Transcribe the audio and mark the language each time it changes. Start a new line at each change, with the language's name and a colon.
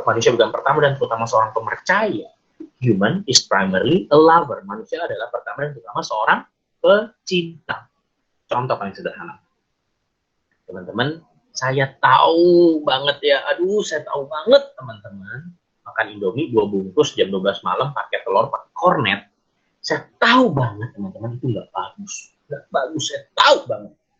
Indonesian: Manusia bukan pertama dan terutama seorang pemercaya.
English: Human is primarily a lover.
Indonesian: Manusia adalah pertama dan terutama seorang pecinta. Contoh paling sederhana. Teman-teman, saya tahu banget ya, saya tahu banget teman-teman, makan Indomie 2 bungkus jam 12 malam pakai telur, pakai kornet. Saya tahu banget teman-teman, itu nggak bagus. Nggak bagus, saya tahu banget.